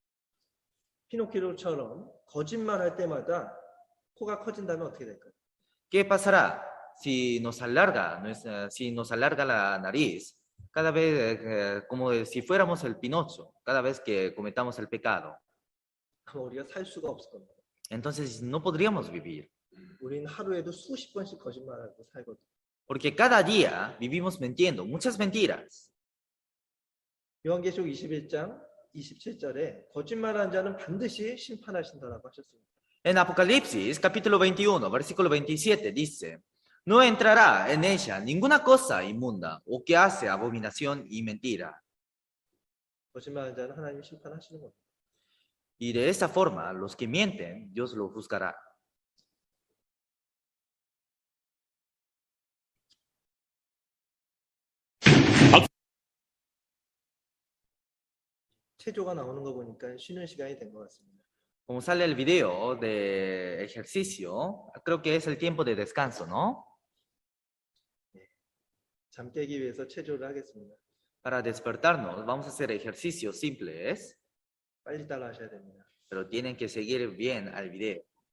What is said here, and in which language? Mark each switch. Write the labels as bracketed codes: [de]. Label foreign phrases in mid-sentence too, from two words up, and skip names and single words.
[ko] 피노키오처럼 거짓말할 때마다 코가 커진다면 어떻게 될까요? [es] ¿Qué pasará si nos alarga la nariz cada vez, como si fuéramos el Pinocho, cada vez que cometamos el pecado? [ko] 아마 우리가 살 수가 없을 겁니다. [es] Entonces no podríamos vivir, [ko] 우리는 하루에도 수십 번씩 거짓말하고 살거든요. [es] porque cada día vivimos mintiendo, muchas mentiras. [ko] 요한계시록 21장 27절에 거짓말하는 자는 반드시 심판하신다라고 하셨습니다. [es] En Apocalipsis, capítulo 21, versículo 27, dice, no entrará en ella ninguna cosa inmunda o que hace abominación y mentira. [ko] 거짓말하는 자는 하나님이 심판하시는 겁니다. [es] Y de esa forma, los que mienten, Dios los juzgará. [ko] 체조가 나오는 거 보니까 쉬는 시간이 된 것 같습니다. [es] Como sale el video de ejercicio, creo que es el tiempo de descanso, ¿no? [ko] 잠 깨기 위해서 체조를 하겠습니다. [es] Para despertarnos, vamos a hacer ejercicios simples, [ko] 빨리 따라 하셔야 됩니다. [es] pero tienen que seguir bien al video.